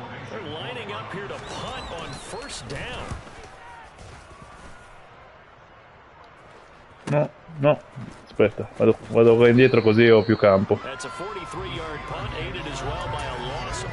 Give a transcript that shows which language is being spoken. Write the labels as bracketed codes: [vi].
[en] They're lining up here to punt on first down. No. [it] Aspetta, vado indietro così ho più campo. [en] That's a 43-yard punt, aided as well by a loss.